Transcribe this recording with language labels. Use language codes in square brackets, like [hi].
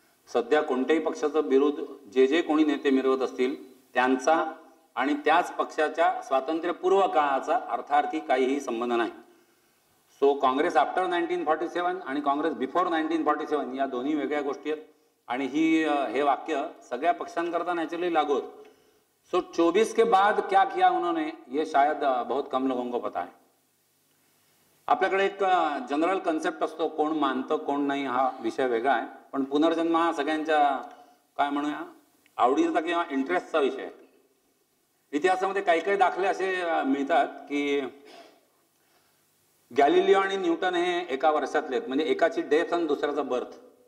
[mr] सध्या कोणत्याही पक्षाचं विरोध जे जे कोणी नेते मिरवत असतील त्यांचा आणि त्याच पक्षाच्या स्वातंत्र्यपूर्व काळाचा अर्थार्थी काहीही संबंध नाही. सो काँग्रेस आफ्टर 1947 आणि काँग्रेस बिफोर 1947 या दोन्ही वेगळ्या गोष्टी आहेत आणि हे वाक्य सगळ्या पक्षांकरता नॅचरली लागू होतं. [hi] सो 24 के बाद क्या किया उन्होंने ये शायद बहुत कम लोगों को पता है. [mr] आपल्याकडे एक जनरल कन्सेप्ट असतो, कोण मानतं कोण नाही हा विषय वेगळा आहे, पण पुनर्जन्म हा सगळ्यांच्या काय म्हणूया आवडीचा किंवा इंटरेस्टचा विषय आहे. इतिहासामध्ये काही काही दाखले असे मिळतात की गॅलिलिओ आणि न्यूटन हे एका वर्षातले आहेत, म्हणजे एकाची डेथ आणि दुसऱ्याचा बर्थ.